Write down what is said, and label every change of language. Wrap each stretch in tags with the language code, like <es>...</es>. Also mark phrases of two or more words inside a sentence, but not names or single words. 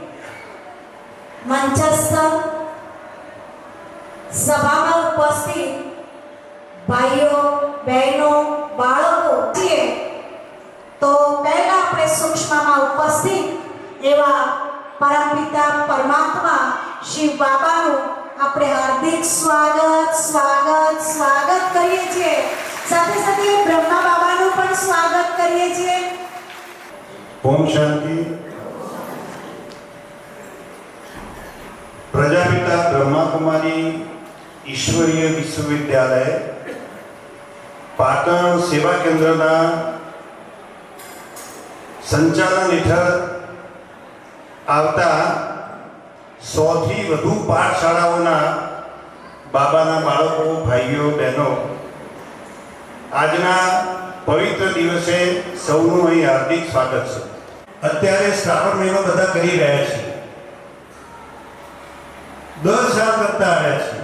<hi>मंचस्थ सभा में उपस्थित भाइयों बहनों</hi> <gu>બાળકો છે</gu> <hi>तो पहला अपने सूक्ष्म में उपस्थित एवं परमपिता परमात्मा शिव बाबा</hi> <gu>આપણે હાર્દિક સ્વાગત સ્વાગત સ્વાગત કરીએ છીએ। સાથે સાથે બ્રહ્મા બાબાનું પણ સ્વાગત કરીએ છીએ।</gu> <hi>ओम शांति।</hi> <gu>પ્રજાપિતા બ્રહ્મા કુમારી ઈશ્વરીય વિશ્વવિદ્યાલય પાટણ સેવા કેંદ્રના સંચાલન હેઠળ આવતા 100 થી વધુ પાઠશાળાઓના બાબાના બાળકો ભાઈઓ બહેનો આજના પવિત્ર દિવસે સૌનું અહીં હાર્દિક સ્વાગત છે। અત્યારે શ્રાવણ મહિનો બધા કરી રહ્યા છે, દર સાલ કરતા આવ્યા છીએ।</gu>